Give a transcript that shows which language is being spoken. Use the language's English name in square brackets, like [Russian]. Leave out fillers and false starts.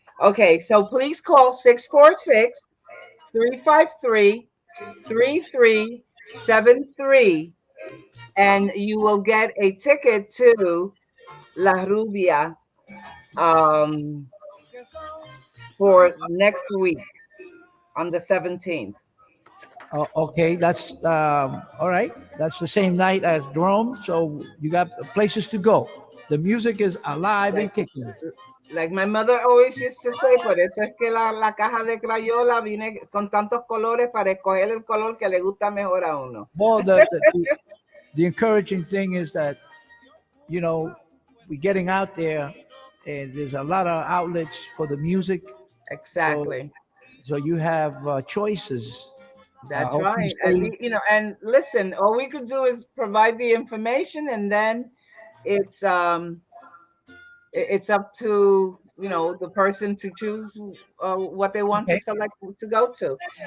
[English] Okay, so please call 646 353-3373, and you will get a ticket to La Rubia for next week on the 17th. Okay, that's all right. That's the same night as Drome, so you got places to go. The music is alive and kicking. Like my mother always used to say, [Spanish] por eso es que la caja de Crayola viene con tantos colores para escoger el color que le gusta mejor a uno. [English] Well, the encouraging thing is that, you know, we're getting out there and there's a lot of outlets for the music. Exactly. So you have choices. That's right. And, you know, and listen, all we could do is provide the information, and then it's up to, you know, the person to choose what they want to select to go to.